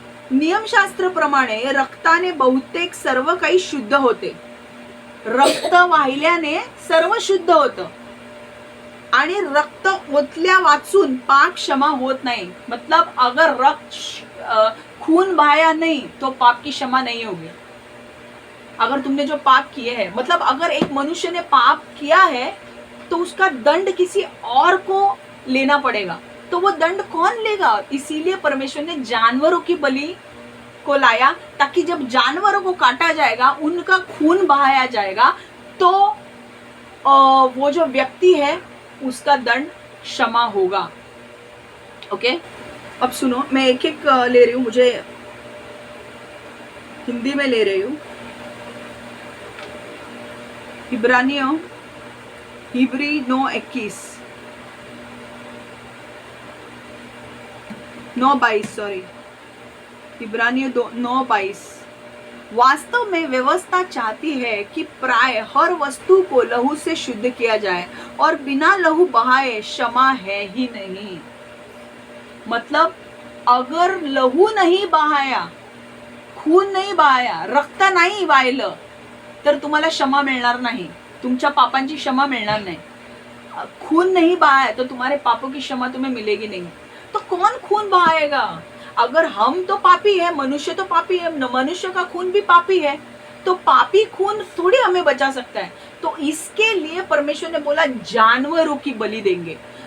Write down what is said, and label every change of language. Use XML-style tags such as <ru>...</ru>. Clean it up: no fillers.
<mr>नियमशास्त्राप्रमाणे रक्ताने बहुतेक सर्व काही शुद्ध होते. रक्त वाहिल्याने सर्व शुद्ध होतं आणि रक्त ओतल्या वाचून पाप क्षमा होत नहीं.</mr> <hi>मतलब अगर खून बहाया नहीं तो पाप की क्षमा नहीं होगी. अगर तुमने जो पाप किए हैं, मतलब अगर एक मनुष्य ने पाप किया है तो उसका दंड किसी और को लेना पड़ेगा. तो वो दंड कौन लेगा? इसीलिए परमेश्वर ने जानवरों की बलि को लाया, ताकि जब जानवरों को काटा जाएगा, उनका खून बहाया जाएगा, तो वो जो व्यक्ति है उसका दंड क्षमा होगा. ओके, अब सुनो, मैं एक एक ले रही हूँ, मुझे हिंदी में ले रही हूँ. हिब्री 9:22 सॉरी, इब्रानियों 9:22. वास्तव में व्यवस्था चाहती है कि प्राय हर वस्तु को लहू से शुद्ध किया जाए और बिना लहू बहाए क्षमा है ही नहीं. मतलब अगर लहू नहीं बहाया,</hi> <mr>खून नाही बहाया, रक्त नाही वाहिलं, तर तुम्हाला क्षमा मिळणार नाही, तुमच्या पापांची क्षमा मिळणार नाही.</mr> <hi>खून नहीं बहाया तो तुम्हारे पापों की क्षमा तुम्हें मिलेगी नहीं. तो कौन खून बहाएगा? अगर हम तो पापी है, मनुष्य तो पापी है, मनुष्य का खून भी पापी है, तो पापी खून थोड़ी हमें बचा सकता है. तो इसके लिए परमेश्वर ने बोला जानवरों की बलि देंगे.</hi>